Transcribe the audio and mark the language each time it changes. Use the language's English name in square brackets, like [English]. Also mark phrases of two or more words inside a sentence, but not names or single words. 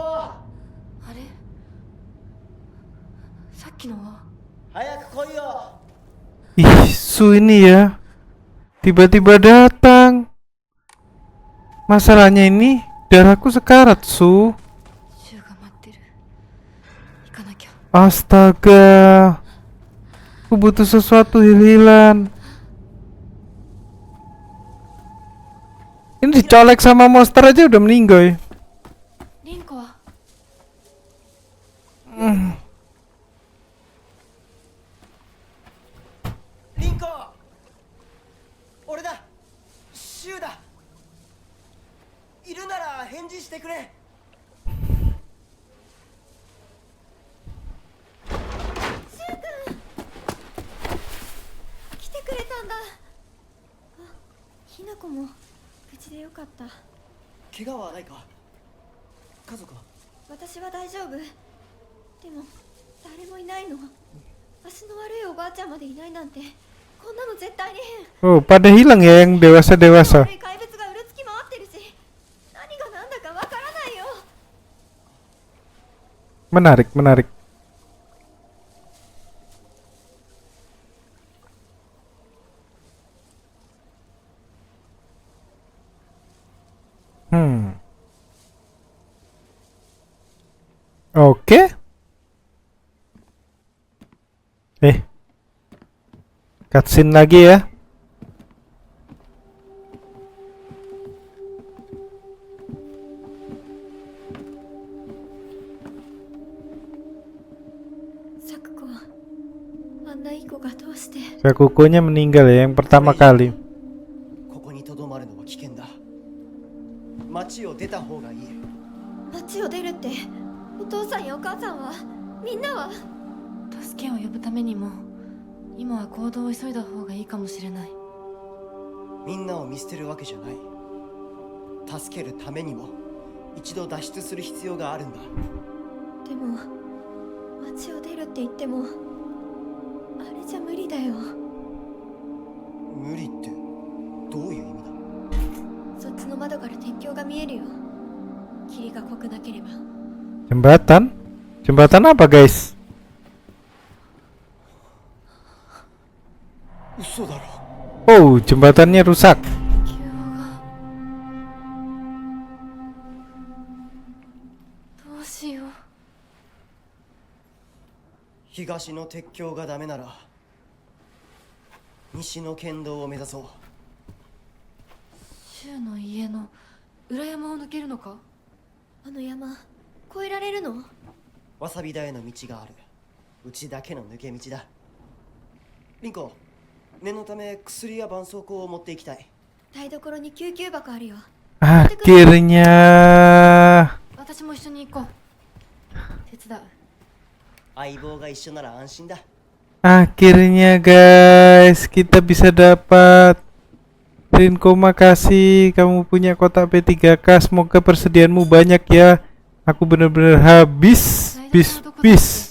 [Japanese] あれさっきのは早く来いよ! [Indonesian] Ih, Su ini ya. Tiba-tiba datang. Masalahnya ini darahku sekarat, Su. [Japanese] シュウが待ってる行かなきゃ [Indonesian] Astaga. Aku butuh sesuatu hil-hilan. Ini dicolek sama monster aja udah meninggal ya. [Japanese] リンコは Rinko! 俺だシュウだいるなら返事してくれ来てくれたんだ。あ、ひなこも無事でよかった。怪我はないか家族は私は大丈夫。でも誰もいないの。足の悪いおばあちゃんまでいないなんて、こんなの絶対に変。 [Indonesian] Oh, pada hilang ya yang dewasa-dewasa. [Japanese] 悪い怪物がうろつき回ってるし、何が何だかわからないよ。 [Indonesian] Menarik, menarik. Oke. Cutscene lagi ya. [Japanese] Sakuko, あんないい子がどうして。 [Indonesian] Sakuko-nya meninggal ya yang pertama kali. [Japanese] ここにとどまるのは危険だ町を出た方がいい町を出るって、お父さんやお母さんは、みんなは。助けを呼ぶためにも、今は行動を急いだ方がいいかもしれない。みんなを見捨てるわけじゃない助けるためにも一度脱出する必要があるんだでも、町を出るって言っても、あれじゃ無理だよ。無理ってどういう意味だそっちの窓から鉄橋が見えるよ。霧が濃くなければ。 [Indonesian] Jembatan? Jembatan apa guys? [Japanese] 嘘だろ [Indonesian] Oh, jembatannya rusak. [Japanese] 鉄橋が。どうしよう。東の鉄橋がダメなら西の県道を目指そう柊の家の裏山を抜けるのか。あの山越えられるの。わさび田への道があるうちだけの抜け道だリンコ念のため薬や絆創膏を持っていきたい台所に救急箱あるよ。 [Indonesian] Akhirnya. [Japanese] 私も一緒に行こう。手伝う。相棒が一緒なら安心だ [Indonesian] Akhirnya guys, kita bisa dapat. Rinko, makasih kamu punya kotak P3K. Semoga persediaanmu banyak ya. Aku bener-bener habis, bis.